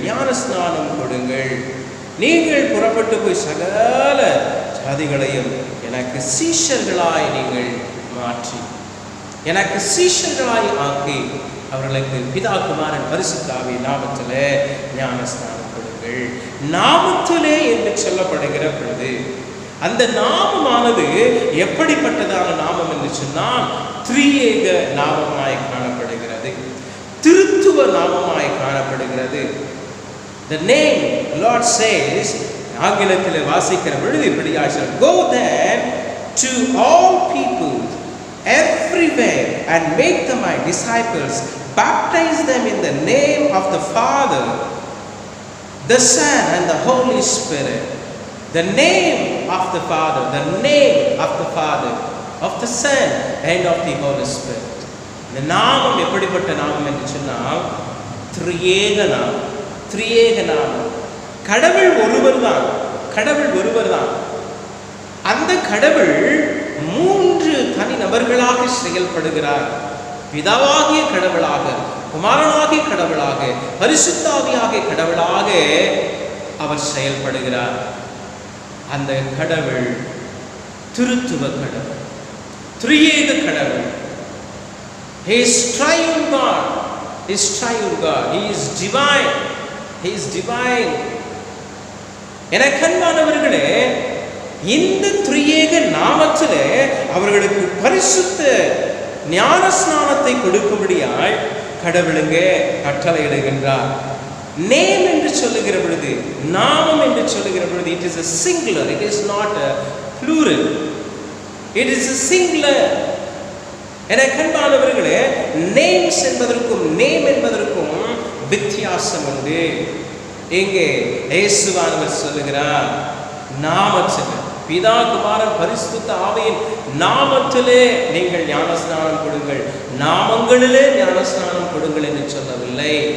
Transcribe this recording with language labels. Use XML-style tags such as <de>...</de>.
<ta>ஞான ஸ்நானம் கொடுங்கள். நீங்கள் புறப்பட்டு போய் சகல ஜாதிகளையும் எனக்கு சீஷர்களாய் நீங்கள் மாற்றி, எனக்கு சீஷர்களாய் ஆக்கி அவர்களுக்கு பிதா, குமாரன், பரிசுத்த ஆவியின் நாமத்திலே ஞான ஸ்நானம் கொடுங்கள். நாமத்திலே என்று சொல்லப்படுகிற பொழுது அந்த நாமமானது எப்படிப்பட்டதான நாமம் என்று சொன்னால் திரியேக நாமமாய் காணப்படுகிறது, திருத்துவ நாமமாய் காணப்படுகிறது.</ta> <en>The name Lord says,</en> <ta>ஆங்கிலத்தில் வாசிக்கிற பொழுது இப்படியாக சொல்றார்,</ta> <en>go then to all people everywhere and make them my disciples, baptize them in the name of the Father, the Son and the Holy Spirit. The name of the Father, the name of the Father, of the Son and of the Holy Spirit.</en> <ta>இந்த நாமம் எப்படிப்பட்ட நாமம் என்று சொன்னால் திரியேக நாமம். திரியேக நாமம். கடவுள் ஒருவர் தான். கடவுள் ஒருவர் தான். அந்த கடவுள் 3 தனி நபர்களாக செயல்படுகிறார். பிதாவாகிய கடவுளாக, குமாரனாகிய கடவுளாக, பரிசுத்த ஆவியாகிய கடவுளாக அவர் செயல்படுகிறார். அந்த கடவுள் திருத்துவ கடவுள், திரியேக கடவுள்.</ta> <en>He is triune God. He is triune God. He is divine. He is divine.</en> <ta>எனக்கு அன்பானவர்களே, இந்த திரியேக நாமத்திலே அவர்களுக்கு பரிசுத்த ஞான ஸ்நானத்தை கொடுக்கும்படியாய் கடவுளுங்கே கட்டளையிடுகின்றார். நேம் என்று சொல்லுகிற பொழுது,</ta> <en>நாமம் என்று சொல்லுகிற பொழுது, it is a singular, it is not a plural, it is a singular.</en> <ta>எனக்கு அன்பானவர்களே, நேம்ஸ் என்பதற்கும் நேம் என்பதற்கும் வித்தியாசம் உண்டு. எங்கே இயேசுவானவர் சொல்லுகிறார், நாமத்திலே, பிதா, குமாரன், பரிசுத்த ஆவியின் நாமத்திலே நீங்கள் ஞானஸ்நானம் கொடுங்கள், நாமங்களிலே ஞானஸ்நானம் கொடுங்கள் என்று சொல்லவில்லை.</ta>